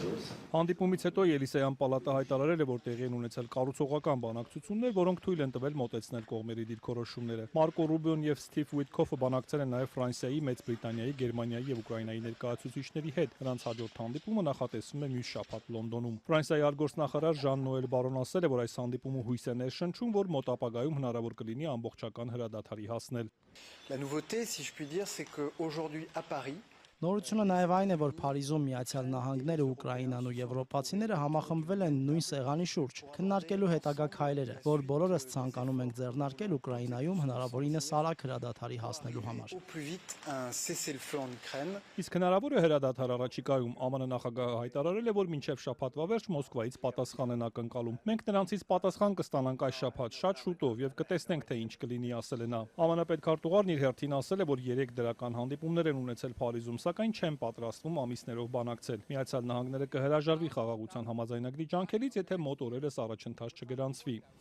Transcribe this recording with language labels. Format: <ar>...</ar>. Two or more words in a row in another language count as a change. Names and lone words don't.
<hy>Հանդիպումից հետո Ելիսեյան պալատը հայտարարել է, որ տեղի են ունեցել կառուցողական բանակցություններ, որոնք թույլ են տվել մոտեցնել կողմերի դիրքորոշումները։ Մարկո Ռուբիոն եւ Սթիվ Ուիտքոֆը բանակցել են նաեւ Ֆրանսիայի, Մեծ Բրիտանիայի, Գերմանիայի եւ Ուկրաինայի ներկայացուցիչների հետ։ Նրանց հաջորդ հանդիպումը նախատեսվում է մյուս շաբաթ Լոնդոնում։ Ֆրանսիայի արտգործնախարար Ժան-Նոել Բարոն ասել է, որ այս հանդիպումը հույս է ներշնչում, որ մոտ ապագայում հնարավոր կլինի ամբողջական հրադադարի հասնել։</hy> <fr>La nouveauté, si je puis dire, c'est qu'aujourd'hui à Paris,</fr> <hy>Նորությունը նաև այն է, որ Փարիզում Միացյալ Նահանգները, Ուկրաինան ու եվրոպացիները համախմբվել են նույն սեղանի շուրջ, քննարկելու հետագա քայլերը, որ բոլորս ցանկանում ենք ձեռնարկել Ուկրաինայում հնարավորինս արագ հրադադարի հասնելու համար։ Իսկ հնարավոր է հրադադար առաջիկայում ԱՄՆ նախագահը հայտարարել է, որ մինչև շաբաթվա վերջ Մոսկվայից պատասխան են ակնկալում։ Մենք նրանցից պատասխան կստանանք այս շաբաթ շատ շուտով եւ կտեսնենք թե ինչ կլինի, ասել է նա։ ԱՄՆ պետքարտուղարն իր հերթին ասել է, որ 3 դրական հանդիպումներ են ունեցել Փարիզում, սակայն չեն պատրաստվում ամիսներով բանակցել։ Միացյալ Նահանգները կհրաժարվի խաղաղության համաձայնագրի ջանքերից, եթե մոտ օրերս առաջընթաց չգրանցվի։</hy>